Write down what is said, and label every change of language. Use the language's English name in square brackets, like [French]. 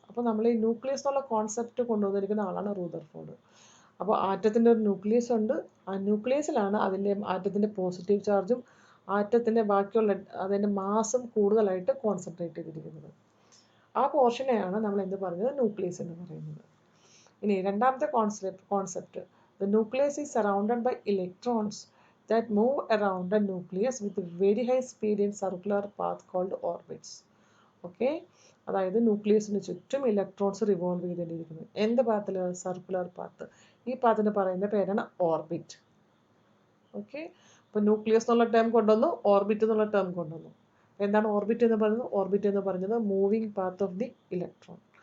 [Malayalam] അപ്പോൾ നമ്മൾ ഈ ന്യൂക്ലിയസ് എന്നുള്ള കോൺസെപ്റ്റ് കൊണ്ടുവന്നിരിക്കുന്ന ആളാണ് റൂദർഫോർഡ്. അപ്പോൾ ആറ്റത്തിൻ്റെ ഒരു ന്യൂക്ലിയസ് ഉണ്ട്. ആ ന്യൂക്ലിയസിലാണ് ആറ്റത്തിൻ്റെ പോസിറ്റീവ് ചാർജും ആറ്റത്തിൻ്റെ ബാക്കിയുള്ള അതിൻ്റെ മാസും കൂടുതലായിട്ട് കോൺസെൻട്രേറ്റ് ചെയ്തിരിക്കുന്നത്. ആ പോർഷനെയാണ് നമ്മൾ എന്ത് പറഞ്ഞത്? ന്യൂക്ലിയസ് എന്ന് പറയുന്നത്. ഇനി രണ്ടാമത്തെ concept [English] The nucleus is surrounded by electrons that move around the nucleus with very high speed in circular path called orbits. [Malayalam] Okay, അതായത് ന്യൂക്ലിയസിന് ചുറ്റും ഇലക്ട്രോൺസ് റിവോൾവ് ചെയ്തുകൊണ്ടിരിക്കുന്നു. എന്ത് പാത്തിൽ? Circular path. ഈ പാത്തിന് പറയുന്ന പേരാണ് ഓർബിറ്റ്. ഓക്കെ, അപ്പോൾ ന്യൂക്ലിയസ് എന്നുള്ള ടേം കൊണ്ടുവന്നു, ഓർബിറ്റ് എന്നുള്ള ടേം കൊണ്ടുവന്നു. എന്താണ് ഓർബിറ്റ് എന്ന് പറയുന്നത്? ഓർബിറ്റ് എന്ന് പറയുന്നത് [English] Moving path of the electron.